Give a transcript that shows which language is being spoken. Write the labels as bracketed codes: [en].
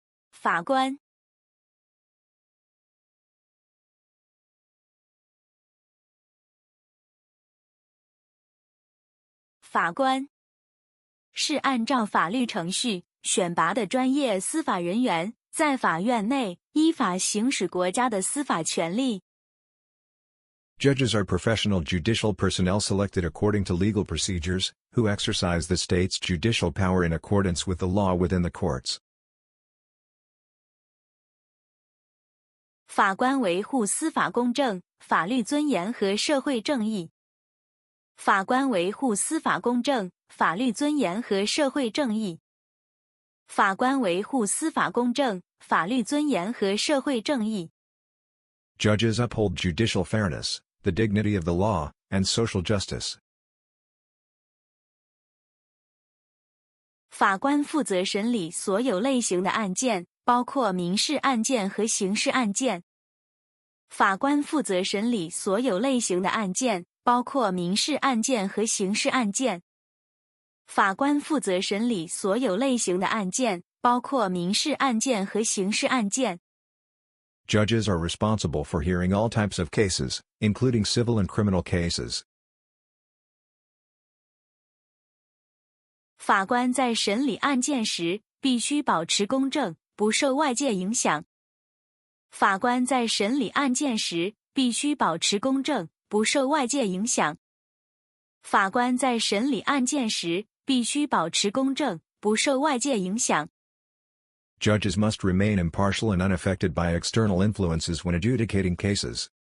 [zh] 法官是按照法律程序選拔的專業司法人員，在法院內依法行使國家的司法權利。 [en] Judges are professional judicial personnel selected according to legal procedures, who exercise the state's judicial power in accordance with the law within the courts. [zh] 法官維護司法公正、法律尊嚴和社會正義。法官維護司法公正、法律尊嚴和社會正義。法官維護司法公正、法律尊嚴和社會正義。 [en] Judges uphold judicial fairness, the dignity of the law, and social justice. [zh] 法官負責審理所有類型的案件，包括民事案件和刑事案件。法官負責審理所有類型的案件，包括民事案件和刑事案件。法官負責審理所有類型的案件，包括民事案件和刑事案件。 [en] Judges are responsible for hearing all types of cases, including civil and criminal cases. [zh] 法官在審理案件時，必須保持公正，不受外界影響。法官在審理案件時，必須保持公正，不受外界影響。法官在審理案件時，必須保持公正，不受外界影響。 [en] Judges must remain impartial and unaffected by external influences when adjudicating cases.